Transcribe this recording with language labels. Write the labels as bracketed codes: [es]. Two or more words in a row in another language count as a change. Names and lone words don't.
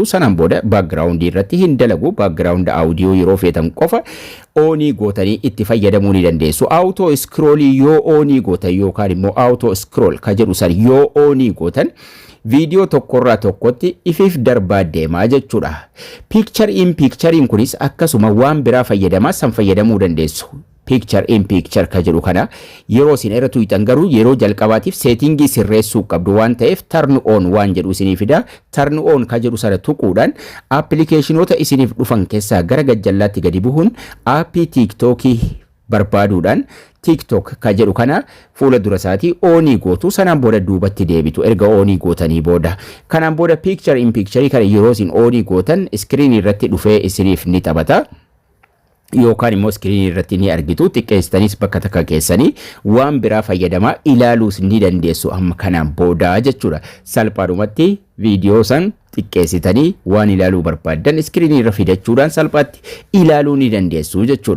[om] Sanaan booda background irratti hin dalagu. [en] Background audio [om] yeroo feetan qofa onii gootanii itti fayyadamuu ni dandeessu. [en] Auto scroll [om] yoo onii gootan yookaan immoo [en] auto scroll [om] ka jedhu san yoo onii gootan viidiyoo tokkorraa tokkotti ifiif darbaa deemaa jechuudha. [en] Picture in picture [om] kunis akkasuma waan biraa fayyadamaa san fayyadamuu dandeessu. [en] Picture in picture [om] ka jedhu kana yeroo isin irra tuuxan garuu yeroo jalqabaatiif seetingii sirreessuu qabdu waan ta'eef [en] turn on [om] waan jedhu isinii fida. [en] Turn on [om] ka jedhu sana tuquudhaan appilikeeshinoota isiniif dhufan keessaa gara gajjallaatti gadi bu'uun aappii TikTokii barbaaduudhaan TikTok ka jedhu kana fuula dura isaatii onii gootu. Sanaan booda duubatti deebitu erga onii gootanii booda. Kanaan booda [en] picture in picture [om] kana yeroo isin onii gootan screen irratti dhufee isiniif ni taphata. yookaan immoo iskiriinii irratti ni argitu. Xiqqeessitanis bakka takka keessanii waan biraa fayyadamaa ilaaluus ni dandeessu amma kanaan booda jechuudha. Salphaadhumatti viidiyoo san xiqqeessitanii waan ilaaluu barbaadan iskiriinii irra fidachuudhaan salphaatti ilaaluu ni dandeessu jechuudha.